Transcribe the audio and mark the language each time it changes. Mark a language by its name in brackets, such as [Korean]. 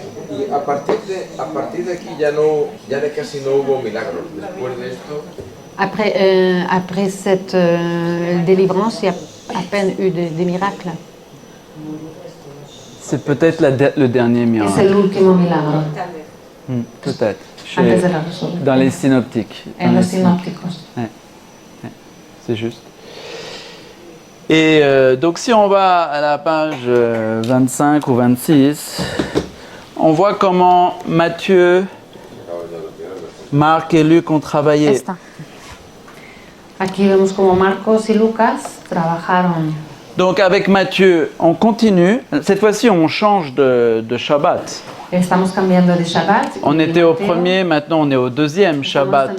[Spanish] Y a partir de aquí ya de casi no hubo milagros. Después de esto, [French] Après cette délivrance, il y a à peine eu des miracles. C'est peut-être le dernier [Spanish] Es [French] miracle. [Spanish] el último milagro [French] Peut-être. [Spanish] antes de la resurrección. [French] Dans les synoptiques. [Spanish] En los sinópticos. [French] C'est juste. Et donc si on va à la page 25 ou 26, on voit comment Matthieu, Marc et Luc ont travaillé. [Spanish] Esta. Aquí vemos como Marcos y Lucas trabajaron. [French] Donc avec Matthieu, on continue. Cette fois-ci, on change de Shabbat. [Spanish] Estamos cambiando de Shabbat. [French] On était au premier, maintenant on est au deuxième Shabbat.